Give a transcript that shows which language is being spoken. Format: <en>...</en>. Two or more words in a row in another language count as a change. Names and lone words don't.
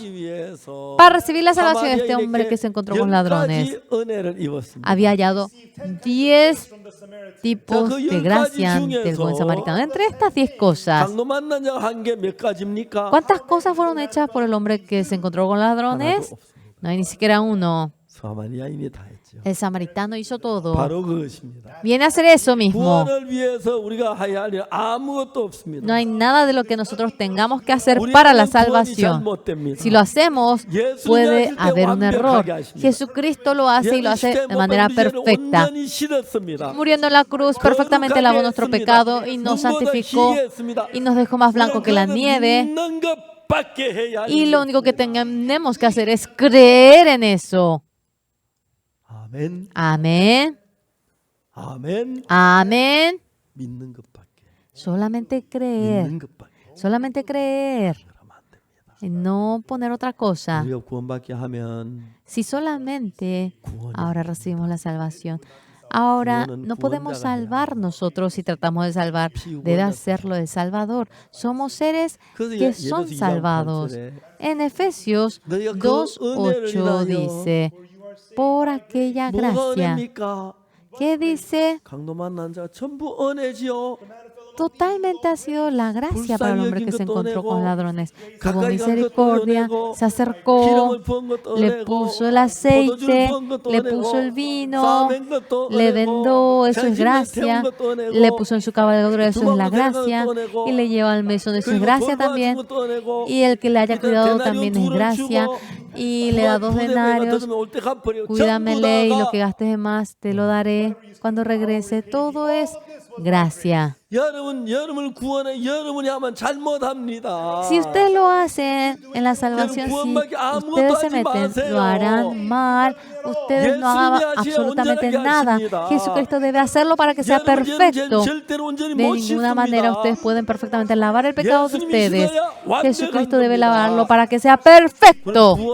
<es>Para recibir la salvación de este hombre que se encontró con ladrones, había hallado 10 tipos de gracia del buen samaritano. Entre estas 10 cosas,</es> <ko>강도 만난 자가 한 게 몇 가지입니까?</ko> <es>¿cuántas cosas fueron hechas por el hombre que se encontró con ladrones? No hay ni siquiera uno.</es> <ko>사마리아인이 다 했죠.</ko> <es>El samaritano hizo todo.</es> <ko>바로 그것입니다.</ko> <es>Viene a hacer eso mismo.</es> <ko>구원을 위해서 우리가 해야 할 일 아무것도 없습니다.</ko> <es>No hay nada de lo que nosotros tengamos que hacer para la salvación. Si lo hacemos, puede haber un error. Jesucristo lo hace y lo hace de manera perfecta. Muriendo en la cruz, perfectamente lavó nuestro pecado y nos santificó y nos dejó más blanco que la nieve. Y lo único que tenemos que hacer es creer en eso.</es> <ko>아멘.</ko> <es>Amén.</es> <ko>아멘.</ko> <es>Amén.</es> <ko>믿는 것밖에.</ko> <es>Solamente creer.</es> <ko>믿는 것밖에.</ko> <es>Solamente creer.</es> <ko>그러면 안 됩니다.</ko> <es>Y no poner otra cosa.</es> <ko>우리가 구원받게 하면</ko> <es>Si solamente ahora recibimos la salvación, ahora no podemos salvar nosotros si tratamos de salvar. Debe hacerlo el Salvador. Somos seres que son salvados. En Efesios 2:8 dice, por aquella</es> <ko>뭐가</ko> <es>gracia.</es> <ko>은혜입니까?</ko> <es>¿Qué dice?</es> <ko>강도 만난 자 전부 은혜지요.</ko> <es>Totalmente ha sido la gracia para el hombre que se encontró con ladrones. Tuvo misericordia, se acercó, le puso el aceite, le puso el vino, le vendó, eso es gracia, le puso en su cabalgadura, eso es la gracia, y le lleva al mesón, eso es gracia también, y el que le haya cuidado también es gracia, y le da 2 denarios, cuídamele y lo que gastes de más te lo daré cuando regrese. Todo es gracia.</es> <ko>여러분을 구원해 여러분이 하면 잘못합니다.</ko> <es>Si ustedes lo hacen en la salvación, si ustedes se meten, lo harán mal. Ustedes no hagan absolutamente nada. Jesucristo debe hacerlo para que sea perfecto. De ninguna manera ustedes pueden perfectamente lavar el pecado de ustedes. Jesucristo debe lavarlo para que sea perfecto.</es>